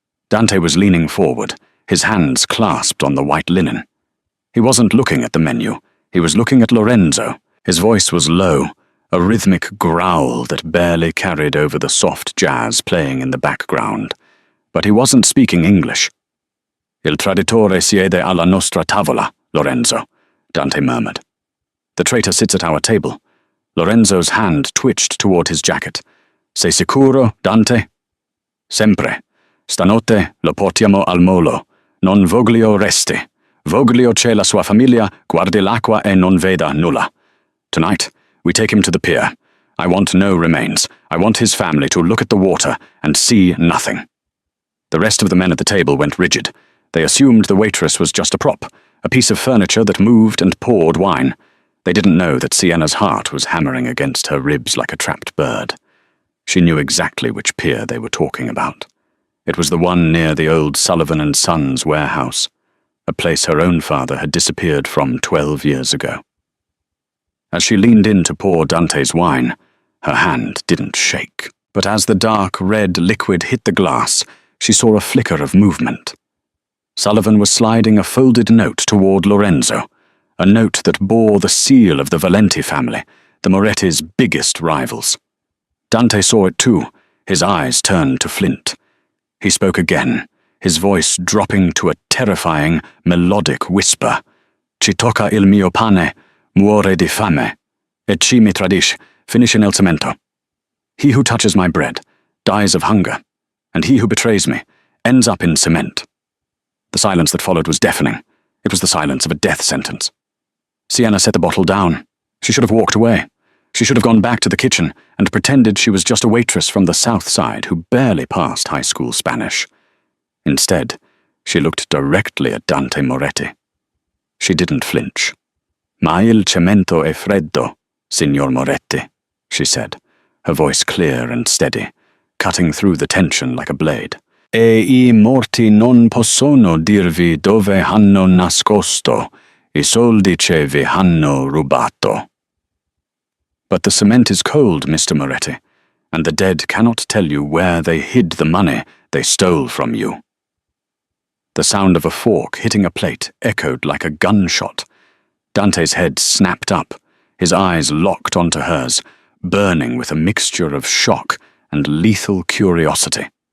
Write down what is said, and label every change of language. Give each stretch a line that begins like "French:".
English: Dante was leaning forward, his hands clasped on the white linen. He wasn't looking at the menu. He was looking at Lorenzo. His voice was low, a rhythmic growl that barely carried over the soft jazz playing in the background. But he wasn't speaking English.
Italian: "Il traditore siede alla nostra tavola, Lorenzo,"
English: Dante murmured. "The traitor sits at our table." Lorenzo's hand twitched toward his jacket.
Italian: "Sei sicuro, Dante?" "Sempre. Stanotte lo portiamo al molo. Non voglio resti. Voglio che la sua famiglia guardi l'acqua e non veda nulla.
English: Tonight, we take him to the pier. I want no remains. I want his family to look at the water and see nothing." The rest of the men at the table went rigid. They assumed the waitress was just a prop, a piece of furniture that moved and poured wine. They didn't know that Sienna's heart was hammering against her ribs like a trapped bird. She knew exactly which pier they were talking about. It was the one near the old Sullivan and Sons warehouse, a place her own father had disappeared from 12 years ago. As she leaned in to pour Dante's wine, her hand didn't shake. But as the dark red liquid hit the glass, she saw a flicker of movement. Sullivan was sliding a folded note toward Lorenzo, a note that bore the seal of the Valenti family, the Moretti's biggest rivals. Dante saw it too, his eyes turned to flint. He spoke again, his voice dropping to a terrifying, melodic whisper.
Italian: "Ci tocca il mio pane, muore di fame, e chi mi tradisce, finisce nel cemento.
English: He who touches my bread dies of hunger, and he who betrays me ends up in cement." The silence that followed was deafening. It was the silence of a death sentence. Sienna set the bottle down. She should have walked away. She should have gone back to the kitchen and pretended she was just a waitress from the South Side who barely passed high school Spanish. Instead, she looked directly at Dante Moretti. She didn't flinch.
Italian: Ma il cemento è freddo, Signor Moretti,
English: she said, her voice clear and steady, cutting through the tension like a blade.
Italian: E I morti non possono dirvi dove hanno nascosto I soldi che vi hanno rubato.
English: But the cement is cold, Mr. Moretti, and the dead cannot tell you where they hid the money they stole from you. The sound of a fork hitting a plate echoed like a gunshot. Dante's head snapped up, his eyes locked onto hers, burning with a mixture of shock and lethal curiosity.